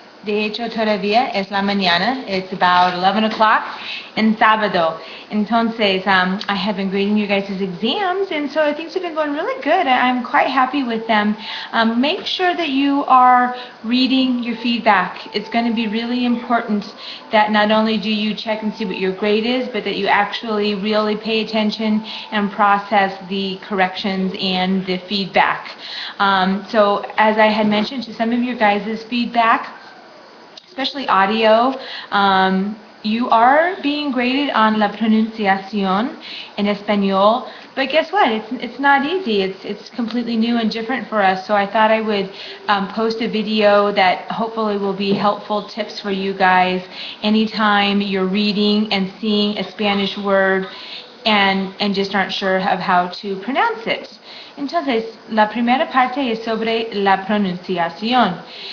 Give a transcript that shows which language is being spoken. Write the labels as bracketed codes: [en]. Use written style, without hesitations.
[es] De hecho, todavía es la mañana. [en] It's about 11 o'clock and sábado. Entonces, I have been grading you guys' exams, and so things have been going really good. I'm quite happy with them. Make sure that you are reading your feedback. It's going to be really important that not only do you check and see what your grade is, but that you actually really pay attention and process the corrections and the feedback. So as I had mentioned to some of your guys' feedback, especially audio, you are being graded on [es] la pronunciación en español, [en] but guess what? It's not easy. It's completely new and different for us. So I thought I would post a video that hopefully will be helpful tips for you guys anytime you're reading and seeing a Spanish word and just aren't sure of how to pronounce it. [es] Entonces, la primera parte es sobre la pronunciación.